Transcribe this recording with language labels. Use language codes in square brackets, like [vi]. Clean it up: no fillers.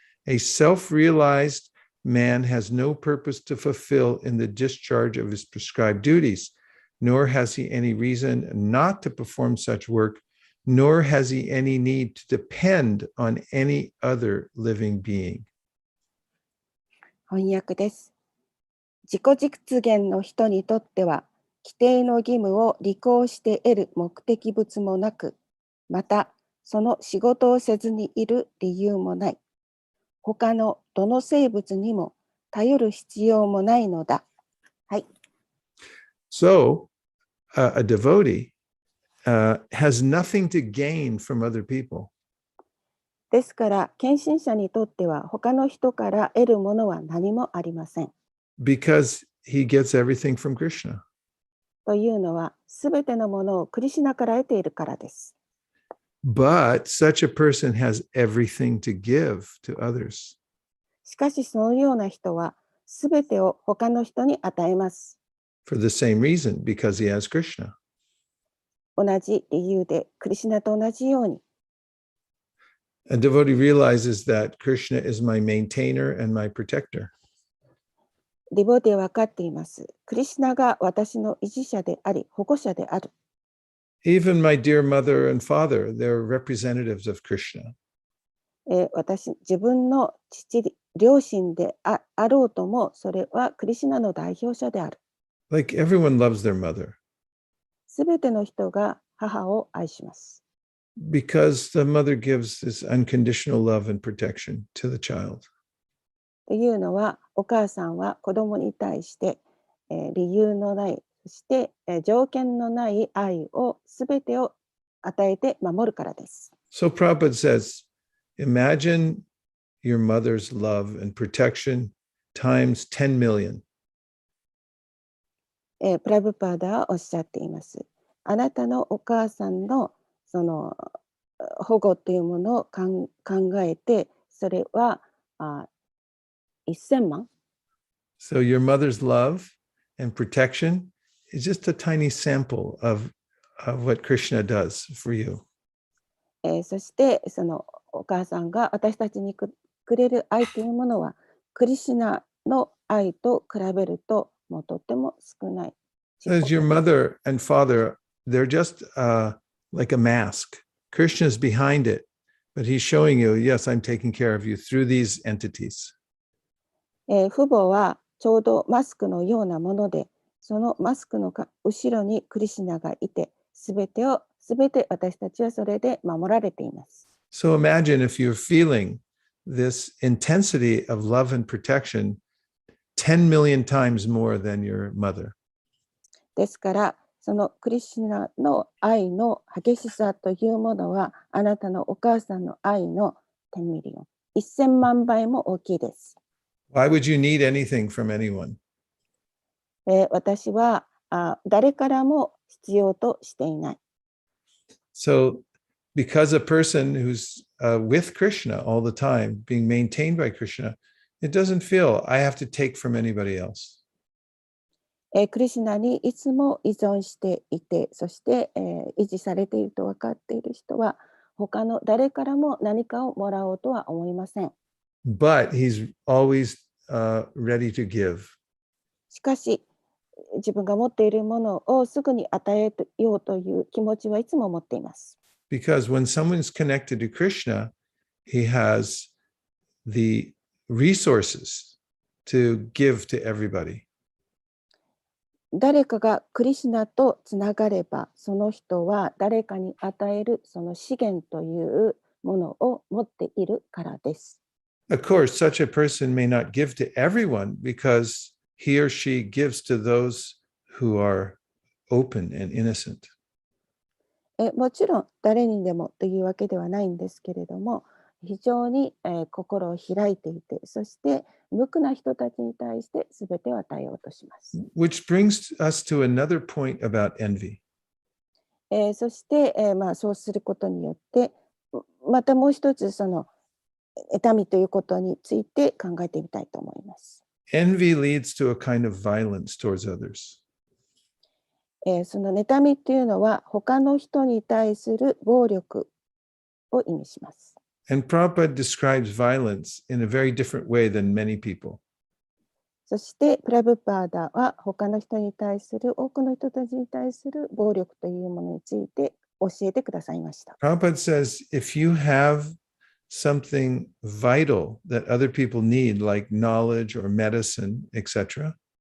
[en] A self-realized man has no purpose to fulfill in the discharge of his prescribed duties, nor has he any reason not to perform such work, nor has he any need to depend on any other living being. [ja] 翻訳です。自己実現の人にとっては、規定の義務を履行して得る目的物もなく、またその仕事をせずにいる理由もない。他のどの生物にも頼る必要もないのだ。はい。 [en] So, a devotee has nothing to gain from other people. [ja] ですから、献身者にとっては他の人から得るものは何もありません。 [en] Because he gets everything from Krishna. [ja] というのは、すべてのものをクリシュナから得ているからです。 [en] But such a person has everything to give to others. [ja] しかし、そのような人は、すべてを他の人に与えます。 [en] For the same reason, because he has Krishna. [ja] 同じ理由で、クリシュナと同じように。 [en] A devotee realizes that Krishna is my maintainer and my protector. [ja] ディボーティは分かっています。クリシュナが私の維持者であり、保護者である。 [en] Even my dear mother and father, they're representatives of Krishna. [ja] 自分の両親で あろうとも、それはクリシュナの代表者である。 [en] Like everyone loves their mother. [ja] すべての人が母を愛します。 [en] Because the mother gives this unconditional love and protection to the child. [ja] というのは、お母さんは子供に対して、理由のない、そして、条件のない愛をすべてを与えて守るからです。 [en] So Prabhupada says, imagine your mother's love and protection times 10 million. [ja] プラブパーダはおっしゃっています。あなたのお母さんのその保護というものを考えて、それは1000万。 [en] So your mother's love and protection is just a tiny sample of what Krishna does for you. [ja] そしてそのお母さんが私たちにくれる愛というものはクリシュナの愛と比べるともうとっても少ない。 [en] As your mother and father, they're just like a mask. Krishna's behind it, but he's showing you, yes, I'm taking care of you through these entities. [ja] 父母はちょうどマスクのようなもので、そのマスクの後ろにクリシュナがいて、すべて私たちはそれで守られています。 [en] So imagine if you're feeling this intensity of love and protection 10 million times more than your mother. [ja] ですから、そのクリシュナの愛の激しさというものは、あなたのお母さんの愛の10ミリオン、1000万倍も大きいです。 [en] Why would you need anything from anyone? [ja] 私は誰からも必要としていない。 [en] So, because a person who's with Krishna all the time, being maintained by Krishna, it doesn't feel I have to take from anybody else. [ja] クリシュナにいつも依存していて、そして、維持されていると分かっている人は、他の誰からも何かをもらおうとは思いません。 [en] But he's always ready to give. [ja] しかし、自分が持っているものをすぐに与えようという気持ちはいつも持っています。 [en] Because when someone's connected to Krishna, he has the resources to give to everybody. [ja] 誰かがクリシュナとつながれば、その人は誰かに与えるその資源というものを持っているからです。 [en] Of course, such a person may not give to everyone because he or she gives to those who are open and innocent. [ja] もちろん誰にでもというわけではないんですけれども、非常に、心を開いていて、そして無垢な人たちに対して全てを与えようとします。 [en] Which brings us to another point about envy. [ja] そして、そうすることによって、またもう一つその妬みということについて考えてみたいと思います。 [en] Envy leads to a kind of violence towards others. [ja] その妬みというのは他の人に対する暴力を意味します。 [en] And Prabhupada describes violence in a very different way than many people. [ja] そしてプラブパーダは他の人に対する多くの人たちに対する暴力というものについて教えてくださいました。 [en] Prabhupada says, if you have something vital that other people need, like knowledge or medicine, etc.,